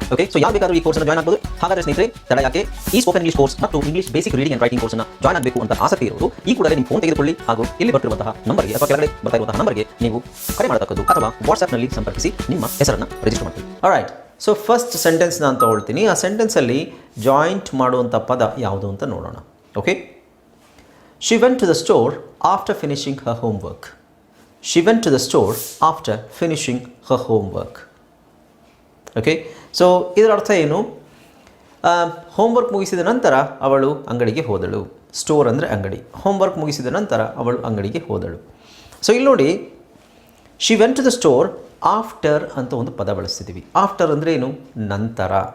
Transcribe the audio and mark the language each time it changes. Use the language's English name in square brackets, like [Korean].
[Kannada] Okay, so ಯಾರು ಬೇಕಾದ್ರೂ ಈ ಕೋರ್ಸ್ನ ಜಾಯ್ನ್ ಆಗಬಹುದು. ಹಾಗಾದ್ರೆ ಸ್ನೇಹಿತರೆ, ತಡ ಯಾಕೆ? ಈ ಸ್ಪೋಕನ್ ಇಂಗ್ಲಿಷ್ ಕೋರ್ಸ್ ಮತ್ತು English basic reading and writing ಕೋರ್ಸ್ನ ಜಾಯ್ನ್ ಆಗಬೇಕು ಅಂತ ಆಸಕ್ತಿ ಇರೋದು ಈ ಕೂಡಲೇ ನಿಮ್ಮ ಫೋನ್ ತೆಗೆದುಕೊಳ್ಳಿ ಹಾಗೂ ಇಲ್ಲಿ ಬರ್ತಿರುವಂತಹ ನಂಬರ್ಗೆ ಅಥವಾ ಕೆಳಗಡೆ ಬರ್ತಾ ಇರುವಂತಹ ನಂಬರ್ಗೆ ನೀವು ಕರೆ ಮಾಡತಕ್ಕದ್ದು ಅಥವಾ ವಾಟ್ಸ್ಆ್ಯಪ್ನಲ್ಲಿ ಸಂಪರ್ಕಿಸಿ ನಿಮ್ಮ ಹೆಸರನ್ನು ರಿಜಿಸ್ಟರ್ ಮಾಡ್ತೀವಿ. ಆಲ್ರೈಟ್, ಸೊ ಫಸ್ಟ್ ಸೆಂಟೆನ್ಸ್ ನಾನು ತಗೊಳ್ತೀನಿ. ಆ ಸೆಂಟೆನ್ಸಲ್ಲಿ ಜಾಯಿಂಟ್ ಮಾಡುವಂಥ ಪದ ಯಾವುದು ಅಂತ ನೋಡೋಣ. [English] Okay, she went to the store after finishing her homework. She went to the store after finishing her homework. [Kannada] Okay, so ಇದರ ಅರ್ಥ ಏನು? ಹೋಮ್ವರ್ಕ್ ಮುಗಿಸಿದ ನಂತರ ಅವಳು ಅಂಗಡಿಗೆ ಹೋದಳು. ಸ್ಟೋರ್ ಅಂದರೆ ಅಂಗಡಿ. ಹೋಮ್ವರ್ಕ್ ಮುಗಿಸಿದ ನಂತರ ಅವಳು ಅಂಗಡಿಗೆ ಹೋದಳು. ಸೊ ಇಲ್ಲಿ ನೋಡಿ, [English] she went to the store after [Kannada] ಅಂತ ಒಂದು ಪದ ಬಳಸ್ತಿದ್ದೀವಿ. ಆಫ್ಟರ್ ಅಂದರೆ ಏನು? ನಂತರ.